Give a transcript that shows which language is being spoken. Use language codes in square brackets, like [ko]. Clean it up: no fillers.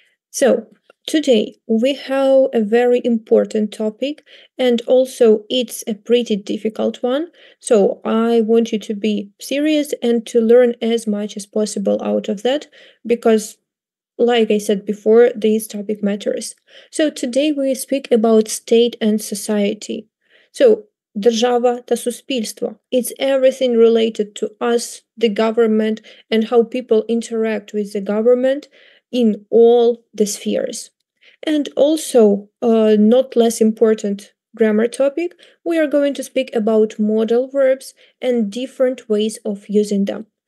[en] So, today we have a very important topic, and also it's a pretty difficult one. So, I want you to be serious and to learn as much as possible out of that, because like I said before, this topic matters. So today we speak about state and society. [uk] So держава та суспільство. [en] It's everything related to us, the government, and how people interact with the government in all the spheres. And also, not less important grammar topic, we are going to speak about modal verbs and different ways of using them.